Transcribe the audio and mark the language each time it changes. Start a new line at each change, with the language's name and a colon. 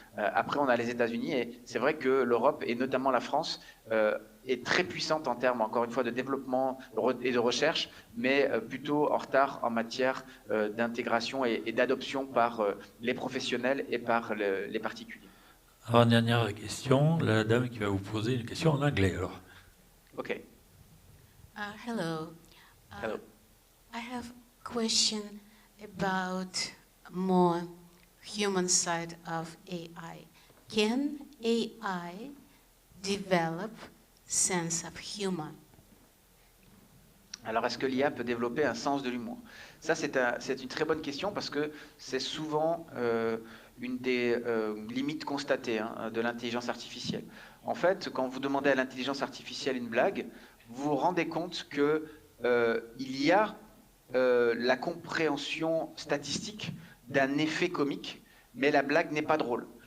French: Après, on a les États-Unis et c'est vrai que l'Europe et notamment la France est très puissante en termes, encore une fois, de développement et de recherche, mais plutôt en retard en matière d'intégration et d'adoption par les professionnels et par les particuliers. Alors, dernière question, la dame qui va vous poser une question en anglais. Alors. OK.
English: Hello. Hello. I have a question about more human side of AI. Can AI develop sense of humor?
French: Alors, est-ce que l'IA peut développer un sens de l'humour? Ça, c'est une très bonne question parce que c'est souvent une des limites constatées de l'intelligence artificielle. En fait, quand vous demandez à l'intelligence artificielle une blague, vous vous rendez compte qu'il y a la compréhension statistique d'un effet comique, mais la blague n'est pas drôle.